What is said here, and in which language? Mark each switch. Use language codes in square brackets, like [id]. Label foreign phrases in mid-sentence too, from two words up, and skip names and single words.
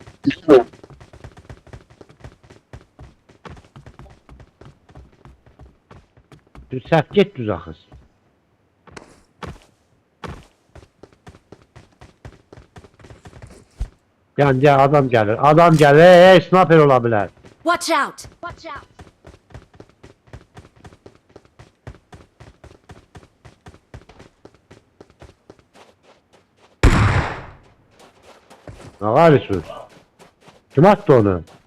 [az] Səhv get düz axız. Yəni, adam gəlir. Adam gəlir, sniper ola bilər. [en] Watch out! Watch out! [tr] Ne karışıyorsun? [az] Kim attı onu?